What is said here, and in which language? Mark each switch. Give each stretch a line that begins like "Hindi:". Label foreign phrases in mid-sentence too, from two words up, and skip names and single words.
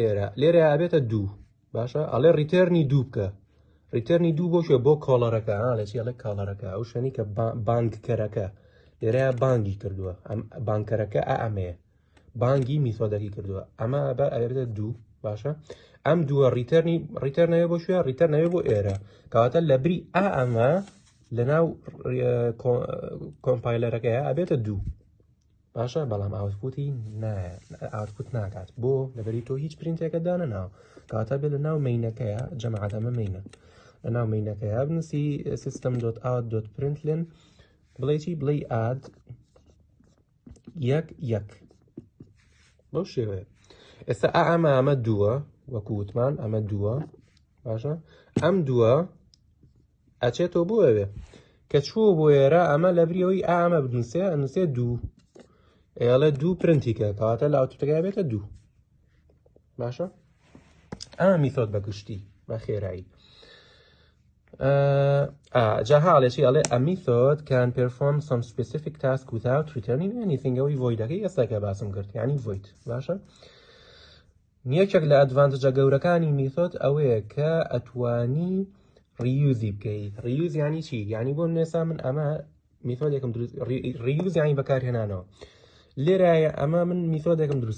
Central Kurdish: ئێرە لێرە ئابێتە دوو باشە ئەڵێ ریتێرنی دوو بکە ریتێرنی دوو بۆ شوێ بۆ کۆڵەرەکە لە چیڵێک کاڵەرەکە ئەو شوێنی کە بانگکەرەکە لێرەیە بانگی کردووە ئەم بانکەرەکە ئەمەیە بانگی میثۆدەکی کردووە ئەمە بە ئەبێتە دوو باشە ئەم دووە ریتێرنەوێ بۆ شوێ ریتێرنەوێ بۆ ئێرە کەواتە لە بری ئەمە لەناو کۆمپایلەرەکەیە ئەبێتە دوو باشە بەڵام ئاوتپوتی ئاوتپوت ناکات بۆ لەبەری تۆ هیچ پرینتێکە دانە ناو کاتە بێت لە ناو مەینەکەیە جەماعەت ئەمە مەینە لە ناو مەینەکەیە بنووسی system.out.println بڵێ چی بڵێ ئاد یەک یەک بەو شێوەیە ئێستا ئەمە دووە وەکو وتمان ئەمە دووە باشە ئەم دووە ئەچێتەوە بۆ ئەوێ کە چووە بۆ ئێرە ئەمە لە بریەوەی ئەمە بنووسێ ئەنووسێ دوو ئێڵێ دوو پرنتیکە کەواتە لە ئاوتپوتەکەی بێتە دوو باشە ئەمە میثۆد بەگشتی بە خێرایی جا حاڵێکی ئەڵێ
English: a method can perform some specific task without returning anything
Central Kurdish: ئەوی voidەکەی ئێستاکە باسم کرد یعنی void باشە یەکێک لە ئەدڤانتجە گەورەکانی میثۆد ئەوەیە کە ئەتوانی ریوزی بکەیت ریوز یعنی چی یعنی بۆ نێسا من ئەمە میثۆدێکم دروست ریوز یعنی بەکارهێنانەوە لێرایە ئەمە من میثۆدێکم دروست